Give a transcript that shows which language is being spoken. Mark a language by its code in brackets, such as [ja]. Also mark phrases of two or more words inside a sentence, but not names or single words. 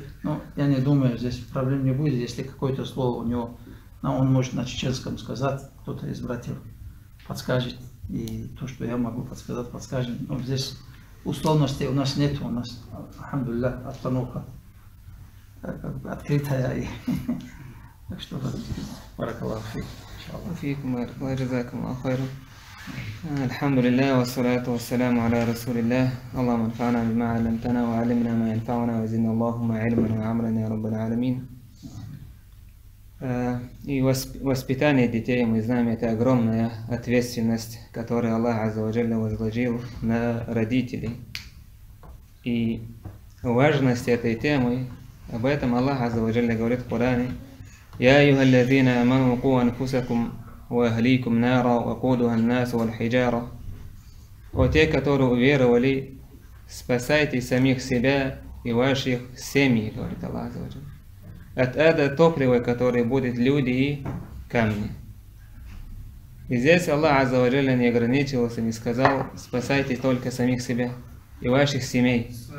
[ru] Но я не думаю, здесь проблем не будет, если какое-то слово у него, но он может на чеченском сказать, кто-то из братьев подскажет, и то, что я могу подсказать, подскажет. Но здесь условностей у нас нет, у нас, алхамдулиллах, обстановка открытая. Так что, [ar] بارك الله فيك. فيكم الله جزاكم الله خيرا. الحمد لله والصلاة والسلام على رسول الله. اللهم انفعنا بما علمتنا وعلمنا ما ينفعنا وزدنا اللهم علما وعملا يا رب العالمين. [ru] И воспитание детей, мы знаем, это огромная ответственность, которую Аллах [ar] عز وجل [ru] возложил на родителей. И важность этой темы, об этом Аллах [ar] عز وجل [ru] говорит в Коране: [ar] «يا أيها الذين آمنوا قوا أنفسكم وأهليكم نارا وقودها الناس والحجارة». [ru] О те, которые уверовали, спасайте самих себя и ваших семей, говорит Аллах [ar] عز وجل, [ru] от ада топлива, которое будет люди и камни. И здесь Аллах [ar] عز وجل [ru] не ограничился, не сказал: спасайте только самих себя и ваших семей.